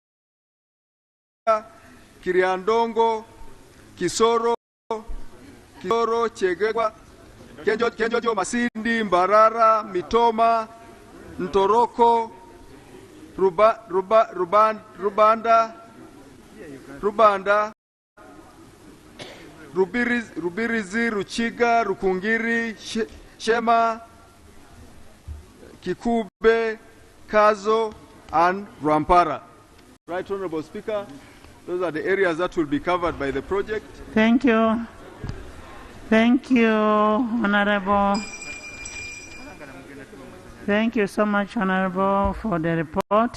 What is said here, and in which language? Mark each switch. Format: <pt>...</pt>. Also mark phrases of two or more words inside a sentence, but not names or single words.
<en>Kiriandongo, Kisoro, Chegegwa, Kenjojo, Masindi, Mbarara, Mitoma, Ntoroko, Rubanda, Rubirizi, Ruchiga, Rukungiri, Shema, Kikube, Kazo, and Rampara. Right, Honorable Speaker, those are the areas that will be covered by the project. Thank you. Thank you, Honorable. Thank you so much, Honorable, for the report.</en>